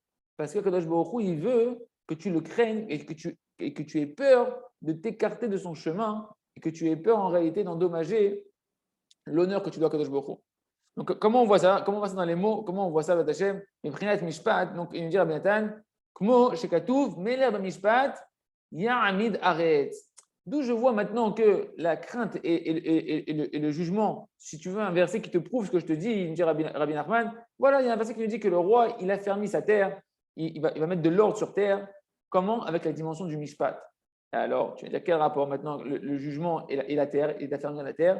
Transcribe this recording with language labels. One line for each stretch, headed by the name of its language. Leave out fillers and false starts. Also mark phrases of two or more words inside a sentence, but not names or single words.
French: Parce que
Hebrew: קדוש ברוך הוא,
French: il veut que tu le craignes et que tu aies peur de t'écarter de son chemin et que tu aies peur en réalité d'endommager l'honneur que tu dois à
Hebrew: קדוש ברוך הוא.
French: Donc, comment on voit ça? Comment on voit ça dans les mots? Comment on voit ça, Batachem? Donc, il nous dit Rabbi Nathan,
Hebrew: כמו שכתוב מלך במשפט יעמיד ארץ.
French: D'où je vois maintenant que la crainte et le jugement, si tu veux un verset qui te prouve ce que je te dis, il me dit Rabbi Nachman, voilà, il y a un verset qui nous dit que le roi, il a fermé sa terre, il va mettre de l'ordre sur terre. Comment? Avec la dimension du mishpat. Alors, tu vas dire quel rapport maintenant, le jugement et la terre, et la fermeture de la terre?